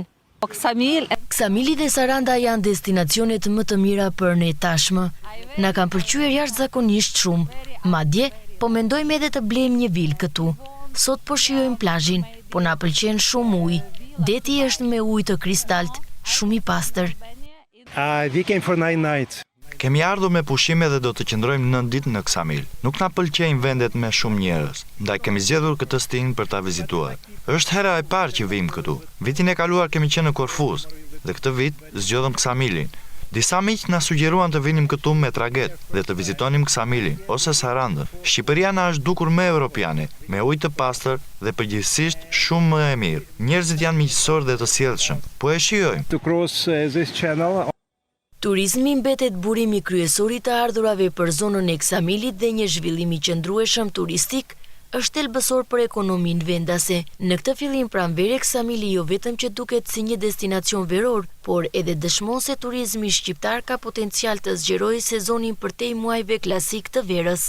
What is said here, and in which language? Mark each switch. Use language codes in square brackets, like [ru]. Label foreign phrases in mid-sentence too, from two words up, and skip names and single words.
[sq] Ksamili dhe Saranda janë destinacionet më të mira për ne tashmë. Na kanë pëlqyer jashtëzakonisht shumë. Madje po mendojmë edhe të blejmë një vilë këtu. Sot po shijojmë plazhin, po na pëlqen shumë ujë. Deti është me ujë të kristalt, shumë i pastër. [en] We came for 9 nights. [sq] Kemi ardhur me pushime dhe do të qëndrojmë 9 ditë në Ksamil. Nuk na pëlqejnë vendet me shumë njerëz, ndaj kemi zgjedhur këtë stin për ta vizituar. Është hera e parë që vim këtu. Vitin e kaluar kemi qenë në Korfuz dhe këtë vit zgjodhëm Ksamilin. Disa miq na sugjeruan të vinim këtu me traget dhe të vizitonim Ksamilin ose Sarandën. Shqipëria na është dukur më evropiane, me ujë të pastër dhe përgjithsisht shumë më e mirë. Njerëzit janë miqësor dhe të sjellshëm. Po e shijojmë. [en] To cross this channel. [sq] Turizmi mbetet burimi kryesor i të ardhurave për zonën e Ksamilit dhe një zhvillim i qëndrueshëm turistik është elbësor për ekonominë vendase. Në këtë fillim pranvere Ksamili jo vetëm që duket si një destinacion veror, por edhe dëshmon se turizmi shqiptar ka potencial të zgjerojë sezonin përtej muajve klasik të verës.